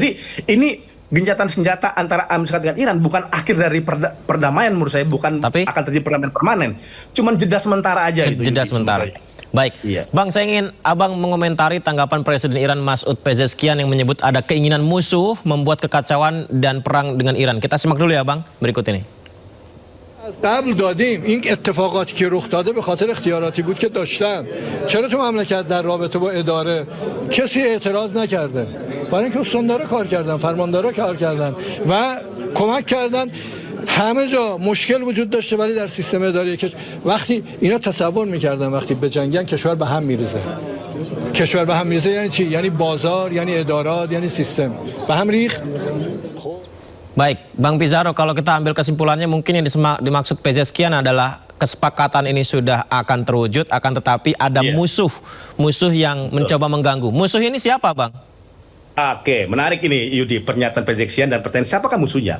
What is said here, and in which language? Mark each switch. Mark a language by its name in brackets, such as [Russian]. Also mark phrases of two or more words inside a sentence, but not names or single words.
[Indonesian] Jadi ini gencatan senjata antara Amerika Serikat dengan Iran bukan akhir dari perdamaian menurut saya, bukan akan terjadi perdamaian permanen. Cuman jeda sementara aja itu. Jeda sementara. Baik, iya. Bang, saya ingin Abang mengomentari tanggapan Presiden Iran Masoud Pezeshkian yang menyebut ada keinginan musuh membuat kekacauan dan perang dengan Iran. Kita simak dulu ya, Bang, berikut ini. [Persian] از قبل دادیم این اتفاقاتی که رخ داده به خاطر اختیاراتی بود که داشتن. چرا تو مملکت در رابطه با اداره کسی اعتراض نکرده؟ برای اینکه استاندارا کار کردن، فرماندارا کار کردن و کمک کردن. همه جا مشکل وجود داشته ولی در سیستم اداری وقتی اینا تصور میکردن وقتی به جنگن کشور به هم میریزه. کشور به هم میریزه یعنی چی؟ یعنی بازار، یعنی ادارات، یعنی سیستم. به هم ریخت. [Indonesian] Baik, Bang Pizarro, kalau kita ambil kesimpulannya mungkin yang dimaksud Pezeshkian adalah kesepakatan ini sudah akan terwujud, akan tetapi ada musuh yang mencoba mengganggu. Musuh ini siapa, Bang? Oke, menarik ini, Yudi, pernyataan Pezeshkian dan pertanyaan siapakah musuhnya?